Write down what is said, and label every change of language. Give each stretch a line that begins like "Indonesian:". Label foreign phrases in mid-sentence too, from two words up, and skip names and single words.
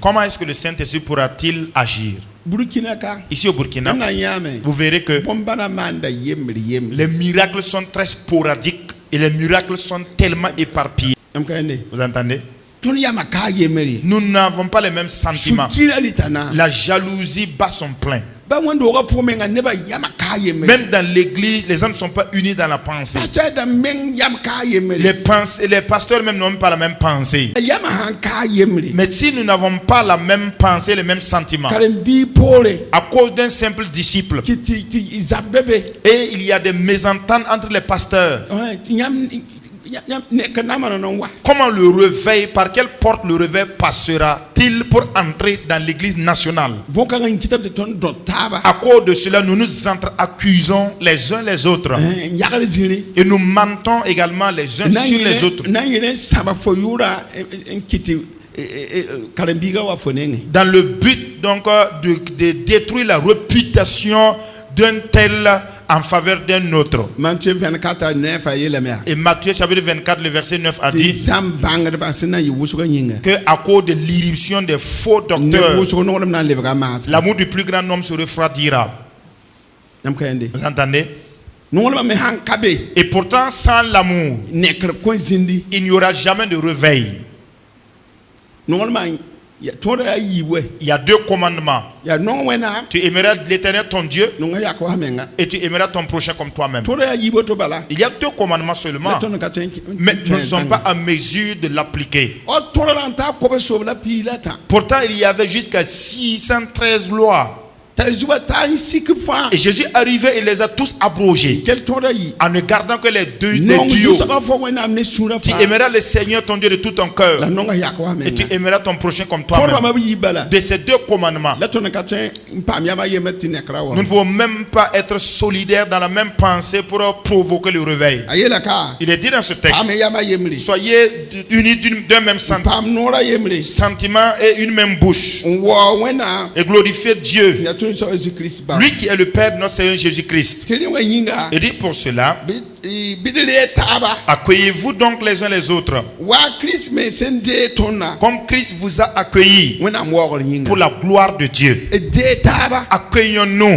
French: Comment est-ce que le Saint-Esprit pourra-t-il agir?
Mossi: burkina ka
French: Ici au Burkina,
Mossi: yãmb na n yãame
French: vous verrez que
Mossi: bõmb-bãna maanda yembre
French: les miracles sont très sporadiques et les miracles sont tellement éparpillés.
Mossi: m ka yẽnde
French: Vous entendez?
Mossi: tõnd yama kaa yembre
French: Nous n'avons pas les mêmes sentiments.
Mossi: sũ-kira rɩtana
French: La jalousie bat son plein.
Mossi: ba wẽnd-doogã pʋgẽ menga nebã yama kaa yembre
French: Même dans l'église, les gens ne sont pas unis dans la pensée.
Mossi: pastor dãmb meng yam kaa yembre
French: Les pasteurs même n'ont pas la même pensée.
Mossi: yama sãn kaa yembre
French: Mais si nous n'avons pas la même pensée, les mêmes sentiments,
Mossi: karen-biig poore
French: à cause d'un simple disciple,
Mossi: tɩ zab be be
French: et il y a des mésententes entre les pasteurs,
Mossi: tɩ yãmb nekr na maan n wa
French: comment le réveil, par quelle porte le réveil passera-t-il pour entrer dans l'église nationale?
Mossi: bõn-kãngã n kɩtame tɩ tõnd dõt taaba
French: À cause de cela, nous nous entre-accusons les uns les autres.
Mossi: n yagr zĩri
French: Et nous mentons également les uns sur les autres.
Mossi: na n yɩl n sãba fo yʋʋra n kɩ tɩ karen-biigã wa fo nengẽ
French: Dans le but donc de détruire la réputation d'un tel en faveur d'un autre.
Mossi: Matthieu 24 9 a yeelame yaa
French: Et Matthieu chapitre 24, le verset 9 a
Mossi: tɩ
French: dit
Mossi: zãmb bãngdbã sẽn na n yɩ wʋsgã yĩnga
French: que à cause de l'irruption des faux
Mossi: ne
French: docteurs,
Mossi: wʋsg noglem na n lebga n maas
French: l'amour du plus grand homme se refroidira.
Mossi: yãmb ka yẽnde
French: Vous entendez?
Mossi: noglmã me sãn ka be
French: Et pourtant, sans l'amour,
Mossi: nekr kõn zĩndi
French: il n'y aura jamais de réveil.
Mossi: noglmã tõodã yaa yiib wɛ
French: Il y a deux commandements.
Mossi: yaa nong wẽnnaam
French: Tu aimeras l'Éternel ton Dieu
Mossi: nongã yak wa menga
French: et tu aimeras ton prochain comme toi-même.
Mossi: tõodã yaa yiib woto bala
French: Il y a deux commandements
Mossi: la
French: seulement,
Mossi: tõnd ka tõe
French: mais nous ne sommes pas en mesure de l'appliquer.
Mossi: tõodã rãng t'a kob sob la piig la tã
French: Pourtant, il y avait jusqu'à 613 lois.
Mossi: t'a zugã t'a n sik fãa
French: Et Jésus arrivait et les a tous abrogés
Mossi: kell tõodã yɩ
French: en ne gardant que les
Mossi: nong
French: duos.
Mossi: zu-soabã fo wẽnnaam ne sũurã
French: Tu
Mossi: fãa
French: aimeras le Seigneur ton Dieu de tout ton
Mossi: la
French: cœur
Mossi: nongã yak wa
French: et tu
Mossi: menga
French: aimeras ton prochain comme
Mossi: tõod
French: toi-même.
Mossi: rãmbã b yiib bala
French: De ces deux commandements,
Mossi: la tõnd ka tõe n paam yama yembr tɩ nekrã wa
French: nous ne pouvons même pas être solidaires dans la même pensée pour provoquer le réveil.
Mossi: a yeela ka
French: Il est dit dans ce
Mossi: paam
French: texte,
Mossi: yama yembre
French: soyez unis d'un même
Mossi: paam noorã yembre
French: sentiment et une même bouche
Mossi: n waoog wẽnnaam
French: et glorifiez Dieu
Mossi: sẽn yaa tõnd
French: Lui qui est le Père de notre Seigneur Jésus-Christ. Et dit pour cela, accueillez-vous donc les uns les autres. Comme Christ vous a accueillis pour la gloire de Dieu. Accueillons-nous.